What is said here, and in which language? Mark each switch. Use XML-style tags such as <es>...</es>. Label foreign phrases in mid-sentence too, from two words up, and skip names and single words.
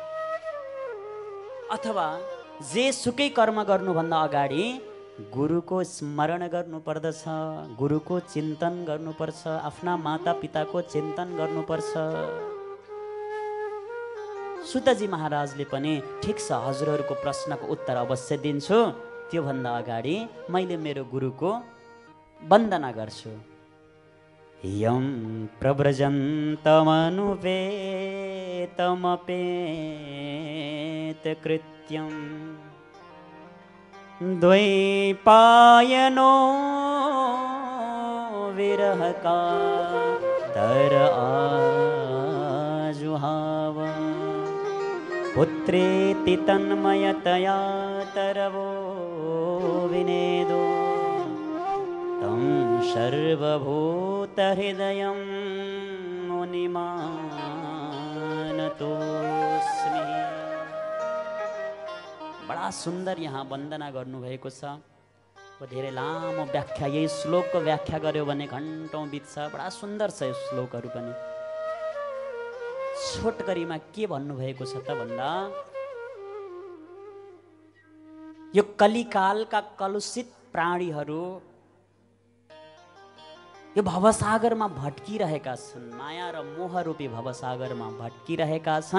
<ne>अथवा जे सुकै कर्म गर्नुभन्दा अगाडि गुरुको स्मरण गर्नुपर्दछ, गुरुको चिन्तन गर्नुपर्छ, आफ्ना माता पिताको चिन्तन गर्नुपर्छ। सुतजी महाराजले पनि ठिक छ, हजुरहरूको प्रश्नको उत्तर अवश्य दिन्छु, त्योभन्दा अगाडि मैले मेरो गुरुको वन्दना गर्छु।</ne> <sa>यं प्रव्रजन्तमनुपेतमपेतकृत्यं द्वैपायनो विरहकातर आजुहाव पुत्रेति तन्मयतया तरवो विनेदो तं सर्वभूतहृदयं मुनिमानतोऽस्मि।</sa> <ne>बडा सुन्दर यहाँ वन्दना गर्नुभएको छ। धेरै लामो व्याख्या, यही श्लोकको व्याख्या गर्यो भने घन्टौँ बित्छ। बडा सुन्दर छ यो श्लोकहरू पनि। छोटकरीमा के भन्नुभएको छ त भन्दा, यो कलिकालका कलुषित प्राणीहरू यो भवसागरमा भट्किरहेका छन्, माया र मोह रूपी भवसागरमा भट्किरहेका छन्।</ne>